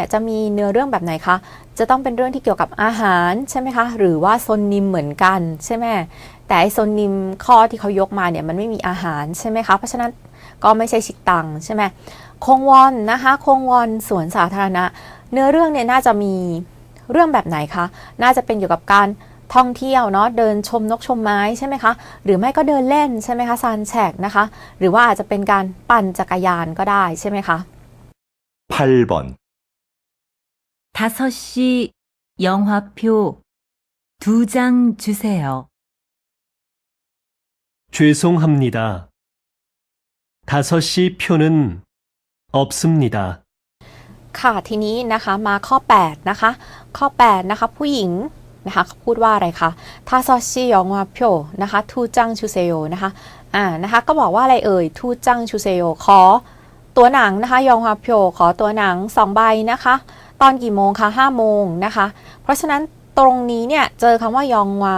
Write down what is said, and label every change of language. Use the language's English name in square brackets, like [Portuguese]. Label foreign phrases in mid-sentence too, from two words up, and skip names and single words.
[Thai] จะมีเนื้อเรื่องแบบไหนคะจะต้องเป็นเรื่องที่เกี่ยวกับอาหารใช่ไหมคะหรือว่าซนนิมเหมือนกันใช่ไหมแต่ไอซนนิมข้อที่เขายกมาเนี่ยมันไม่มีอาหารใช่ไหมคะเพราะฉะนั้นก็ไม่ใช่ชิตังใช่ไหมคงวอนนะคะคงวอนสวนสาธารณะเนื้อเรื่องเนี่ยน่าจะมีเรื่องแบบไหนคะน่าจะเป็นเกี่ยวกับการท่องเที่ยวเนาะเดินชมนกชมไม้ใช่ไหมคะหรือไม่ก็เดินเล่นใช่ไหมคะซานแชกนะคะหรือว่าอาจจะเป็นการปั่นจักรยานก็ได้ใช่ไหมคะ [Korean] 8번 5시 영화표 2장 주세요. 죄송합니다. 5시 표는 없습니다. [Thai] ค่ะทีนี้นะคะมาข้อ8นะคะข้อ8นะคะผู้หญิงนะคะพูดว่าอะไรคะ [Korean] 다섯 시 영화표 [Thai] นะคะ [Korean] 두 장 주세요 [Thai] นะคะนะคะก็บอกว่าอะไรเอ่ย [Korean] 두 장 주세요 [Thai] ขอตัวหนังนะคะยองวาเพียวขอตัวหนัง2ใบนะคะตอนกี่โมงคะ5โมงนะคะเพราะฉะนั้นตรงนี้เนี่ยเจอคำว่ายองวา